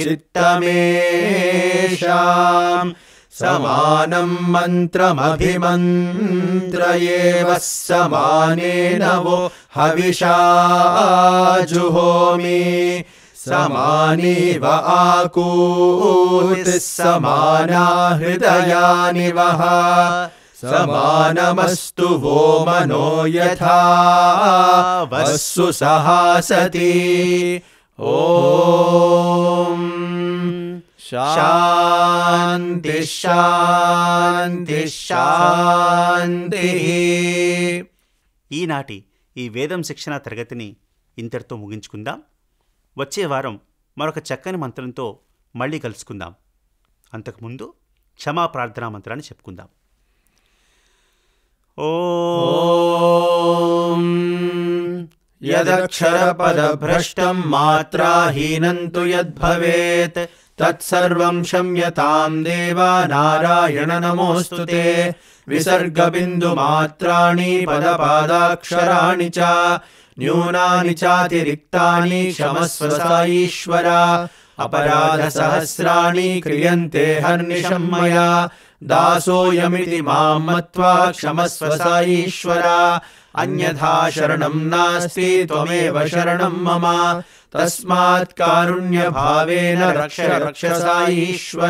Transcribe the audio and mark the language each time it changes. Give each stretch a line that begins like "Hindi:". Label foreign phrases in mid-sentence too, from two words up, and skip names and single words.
Sanskrit: चित्तमेषाम् समानं मन्त्रमभिमन्त्र एव समानेन वो हविषा जुहोमि समानीव आकूतिः समाना हृदयानि वः समानमस्तु वो मनो यथा वस्सु सहासति. ॐ शान्ति शान्ति शान्तिः.
Telugu: ఈనాటి ఈ వేదం శిక్షణ తరగతిని ఇంతటితో ముగించుకుందాం. వచ్చే వారం మరొక చక్కని మంత్రంతో మళ్ళీ కలుసుకుందాం. అంతకుముందు క్షమా ప్రార్థనా మంత్రాన్ని చెప్పుకుందాం.
Sanskrit: ఓం యదక్షరపదభ్రష్టం మాత్రాహీనం తు యద్భవేత్ తత్సర్వం క్షమ్యతాం దేవా నారాయణ నమోస్తుతే. విసర్గబిందుమాత్రాణి పదపాదాక్షరాణి చ న్యూనాని చాతిరిక్తాని క్షమస్వ సాయీశ్వర. अपराधसहस्राणि क्रियन्ते हर्निशं मया दासोऽयमिति मां मत्वा क्षमस्व साईश्वर. अन्यथा शरणं नास्ति त्वमेव शरणं मम तस्मात् कारुण्यभावेन रक्ष रक्ष साईश्वर.